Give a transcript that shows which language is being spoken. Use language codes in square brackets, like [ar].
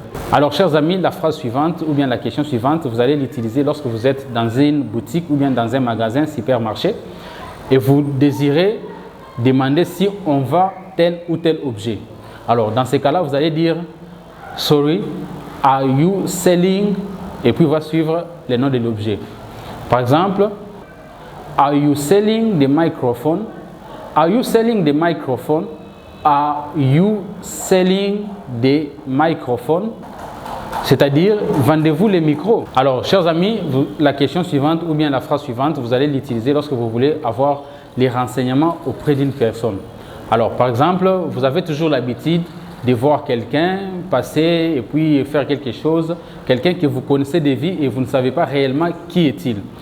[fr] Alors, chers amis, la phrase suivante ou bien la question suivante, vous allez l'utiliser lorsque vous êtes dans une boutique ou bien dans un magasin, supermarché, et vous désirez demander si on vend tel ou tel objet. Alors, dans ces cas-là, vous allez dire [en] sorry, are you selling? [fr] Et puis, va suivre le nom de l'objet. Par exemple, [en] are you selling the microphone? Are you selling the microphone? Are you selling the microphone? [fr] C'est-à-dire, vendez-vous les micros? Alors, chers amis, la question suivante ou bien la phrase suivante, vous allez l'utiliser lorsque vous voulez avoir les renseignements auprès d'une personne. Alors, par exemple, vous avez toujours l'habitude de voir quelqu'un passer et puis faire quelque chose, quelqu'un que vous connaissez de vie et vous ne savez pas réellement qui est-il.